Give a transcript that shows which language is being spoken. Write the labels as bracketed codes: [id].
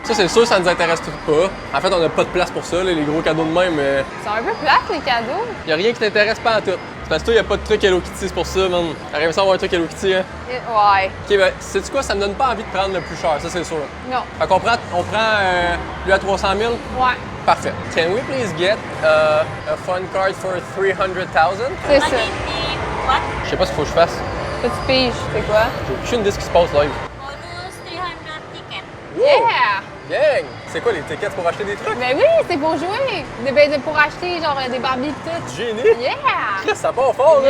[fr] Ça, c'est sûr, ça nous intéresse tout pas. En fait, on n'a pas de place pour ça, là, les gros cadeaux de même. Mais C'est un peu plate, les cadeaux. y a rien qui t'intéresse pas en tout. C'est parce que toi, y a pas de truc Hello Kitty, c'est pour ça, man. T'arrives ça à avoir un truc Hello Kitty, hein? Ouais. Ok, ben, sais-tu quoi? Ça me donne pas envie de prendre le plus cher, ça, c'est sûr. Non. Fait qu'on prend, lui à 300 000? Ouais. Parfait. [en] Can we please get a fun card for 300,000? [fr] C'est ça. Je sais pas ce qu'il faut que je fasse. Ça, tu piges. C'est quoi? J'ai aucune idée de ce qui se passe live. Bonus 300 tickets. Wow! Yeah! Gang! C'est quoi les tickets pour acheter des trucs? Ben oui, c'est pour jouer. Pour acheter genre des Barbies et tout. Génie! Yeah! Chris, ça part fort, là!